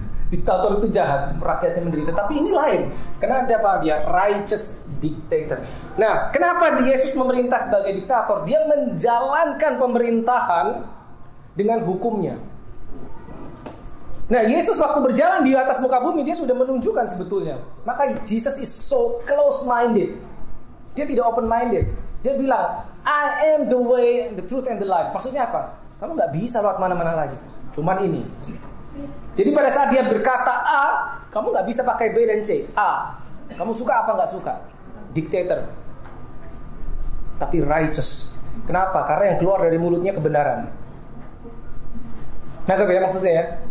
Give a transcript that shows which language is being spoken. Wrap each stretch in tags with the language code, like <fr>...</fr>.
<id>Diktator itu jahat, rakyatnya menderita. Tapi ini lain. Karena ada apa? Dia</id> <en>righteous dictator.</en> <id>Nah, kenapa Yesus memerintah sebagai diktator? Dia menjalankan pemerintahan dengan hukumnya. Nah, Yesus waktu berjalan di atas muka bumi, dia sudah menunjukkan sebetulnya. Maka</id> <en>Jesus is so close-minded.</en> <id>Dia tidak</id> <en>open-minded.</en> <id>Dia bilang,</id> <en>I am the way, the truth, and the life.</en> <id>Maksudnya apa? Kamu nggak bisa lewat mana-mana lagi. Cuman ini. Jadi pada saat dia berkata A, kamu nggak bisa pakai B dan C. A. Kamu suka apa nggak suka? Dictator. Tapi righteous. Kenapa? Karena yang keluar dari mulutnya kebenaran. Nggak ya maksudnya ya?</id>